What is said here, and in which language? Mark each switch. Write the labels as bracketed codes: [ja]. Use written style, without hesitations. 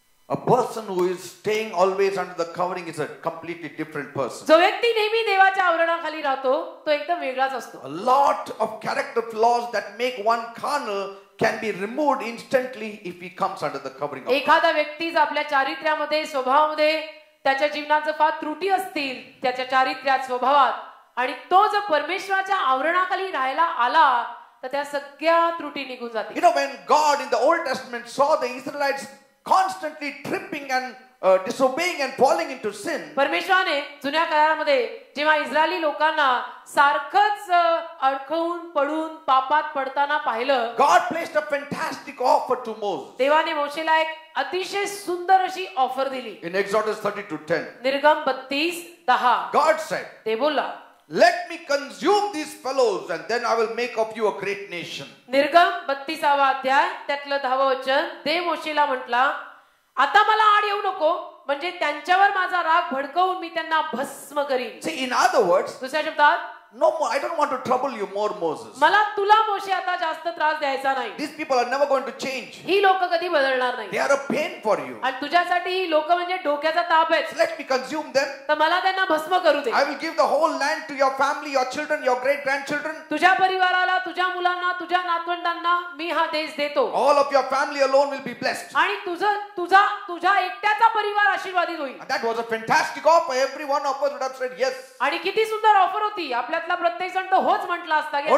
[en] A person who is staying always under the covering is a completely different person. [mr] जो व्यक्ती नेहमी देवाच्या आवरणाखाली राहतो तो एकदम वेगळाच असतो. [en] A lot of character flaws that make one carnal can be removed instantly if he comes under the covering of God. [mr] एखादा व्यक्ती जर आपल्या चारित्र्यामध्ये स्वभावामध्ये त्याच्या जीवनाचं फार त्रुटी असतील त्याच्या चारित्र्यात स्वभावात आणि तो जर परमेश्वराच्या आवरणाखाली राहायला आला तर त्या सगळ्या त्रुटी निघून जातील. [en] You know, when God in the Old Testament saw the Israelites constantly tripping and disobeying and falling into sin, [mr] परमेश्वराने जुन्या काळामध्ये जेव्हा इस्रायली लोकांना सारखंच अडकवून पडून पापात पडताना पाहिलं, [en] God placed a fantastic offer to Moses. [mr] देवाने मोशेला एक अतिशय सुंदर अशी ऑफर दिली. [en] In Exodus 32:10, [mr] निर्गम 32:10 [en] God said, [mr] ते बोलला, [en] "Let me consume these fellows and then I will make of you a great nation." [mr] निर्गम 32वा अध्याय त्यातलं 10वं वचन, देव मोशेला म्हटला, आता मला आड येऊ नको म्हणजे त्यांच्यावर माझा राग भडकवून मी त्यांना भस्म करीन. [en] See, in other words, [mr] दुसऱ्या शब्दात, [en] no more, I don't want to trouble you more, Moses. [mr] मला तुला मोशे आता जास्त त्रास द्यायचा नाही. [en] These people are never going to change. [mr] ही लोक कधी बदलणार नाही [en] They are a pain for you. [mr] आणि तुझ्यासाठी ही लोक म्हणजे डोक्याचा ताप आहेत. [en] Let me consume them. [mr] तर मला त्यांना भस्म करू दे. [en] I will give the whole land to your family, your children, your great grandchildren. [mr] तुझ्या परिवाराला, तुझ्या मुलांना, तुझ्या नातवंडांना मी हा देश देतो. [en] All of your family alone will be blessed. [mr] आणि तुझा एकट्याचा परिवार आशीर्वादित होईल. [en] And that was a fantastic offer. Every one of us would have said yes. [mr] आणि किती सुंदर ऑफर होती. आपल्यातला प्रत्येक जण तो होच म्हटला असता की